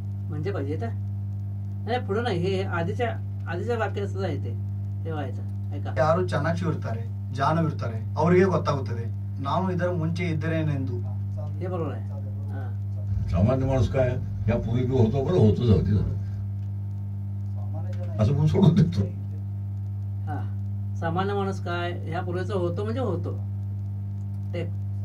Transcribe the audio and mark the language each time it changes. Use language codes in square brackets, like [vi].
[mr] म्हणजे पाहिजे तर नाही पुढे नाही, हे आधीच्या वाक्याचं आहे ते ठेवायचं. ऐका, [kn] ಯಾರು ಚಾಣಾಕ್ಷರಿರ್ತಾರೆ, ಜಾಣವಿರ್ತಾರೆ, ಅವರಿಗೆ ಗೊತ್ತಾಗುತ್ತದೆ ನಾನು ಇದರ ಮುಂಚೆ ಇದ್ದರೇನೆಂದು. [mr] हे बरोबर आहे. हा सामान्य माणूस काय यापूर्वी बी होतो बरं होतं जाऊ दे झालं असं म्हणून सोडून देतो. हा सामान्य माणूस काय ह्या पूर्वीचं होतो म्हणजे होतो. ते